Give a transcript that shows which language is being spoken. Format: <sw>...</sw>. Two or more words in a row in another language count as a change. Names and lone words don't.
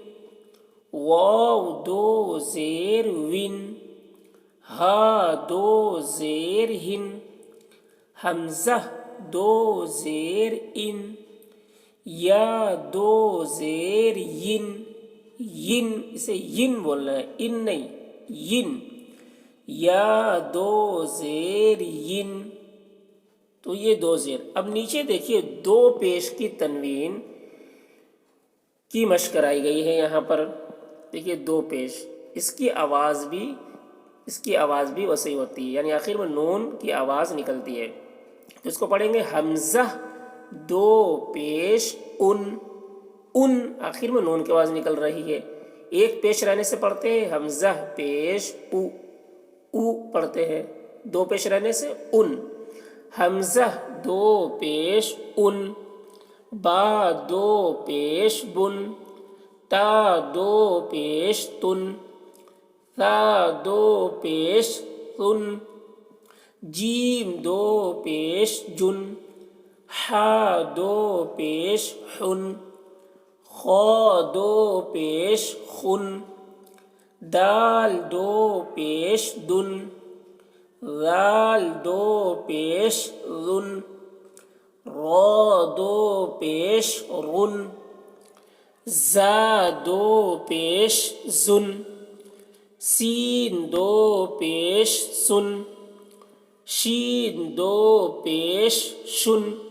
<ur>واو دو زیر ون، ہا دو زیر ہن، حمزہ دو زیر ان، یا دو زیر ین، ین اسے ین بولنا ہے ان نہیں، ین، یا دو زیر ین. تو یہ دو زیر. اب نیچے دیکھیے دو پیش کی تنوین کی مشق کرائی گئی ہے یہاں پر. دیکھیے دو پیش، اس کی آواز بھی وسیع ہوتی ہے، یعنی آخر میں نون کی آواز نکلتی ہے. تو اس کو پڑھیں گے حمزہ دو پیش ان آخر میں نون کی آواز نکل رہی ہے. ایک پیش رہنے سے پڑھتے ہیں حمزہ پیش او پڑھتے ہیں. دو پیش رہنے سے ان. حمزہ دو پیش ان، با دو پیش بن، تا دو پیش تن، ثا دو پیش ثن، جیم دو پیش جن، حا دو پیش حن، خا دو پیش خن، دال دو پیش دن، ذال دو پیش ذن، را دو پیش رن، زا دو پیش زن، سین دو پیش سن، شین دو پیش شن،</ur>